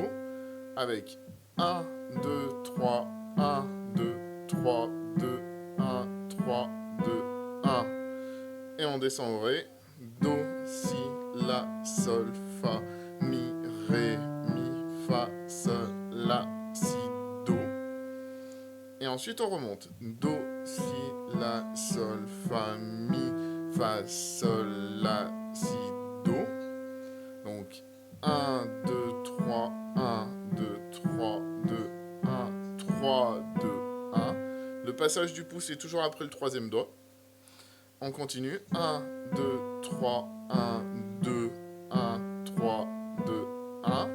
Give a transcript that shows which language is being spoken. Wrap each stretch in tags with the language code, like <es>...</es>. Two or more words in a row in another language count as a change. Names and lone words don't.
<fr>Avec 1, 2, 3, 1, 2, 3, 2, 1, 3, 2, 1. Et on descend au Ré. Do, Si, La, Sol, Fa, Mi, Ré, Mi, Fa, Sol, La, Si, ensuite, on remonte. Do, si, la, sol, fa, mi, fa, sol, la, si, do. Donc, 1, 2, 3, 1, 2, 3, 2, 1, 3, 2, 1. Le passage du pouce est toujours après le troisième doigt. On continue. 1, 2, 3, 1, 2, 1, 3, 2, 1.</fr>